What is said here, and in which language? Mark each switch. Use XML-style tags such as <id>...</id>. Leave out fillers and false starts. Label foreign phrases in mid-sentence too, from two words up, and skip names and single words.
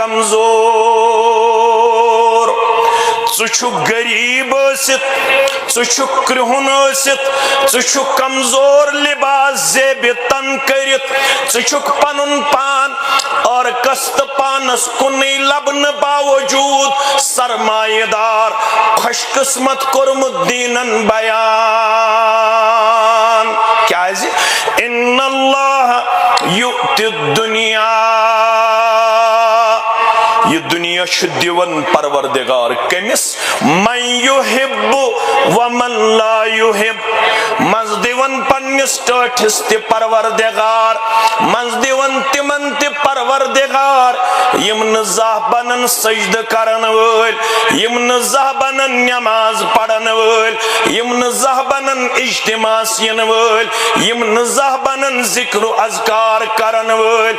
<ks>کمزور ژٕ غریب ٲسِتھ ژٕ کرٛہُن ٲسِتھ ژٕ کمزور لباس زیبِ تن کٔرِتھ ژٕ پنُن پان اور کست پانس کُنٕے لبنہٕ باوجوٗد سرمایہ دار خوش قسمت کوٚرمُت دیٖنن بیان کیازِ</ks> <ar>اِنَّ اللّٰهَ یُؤْتِ الدُّنیا</ar> <ks>یہ دنیا چھ دیون پروردگار کمس</ks> <ar>من یحب ومن لا یحب</ar> <ks>مز دیون پنس ٹاٹھس تی پروردگار مز دیون تمن تی پروردگار یم نزاہ بنن سجد کرن ول یم نزاہ بنن نماز پڑھن ول یم نزاہ بنن اجتماع ین ول یم نزاہ بنن ذکر و اذکار کرن ول</ks>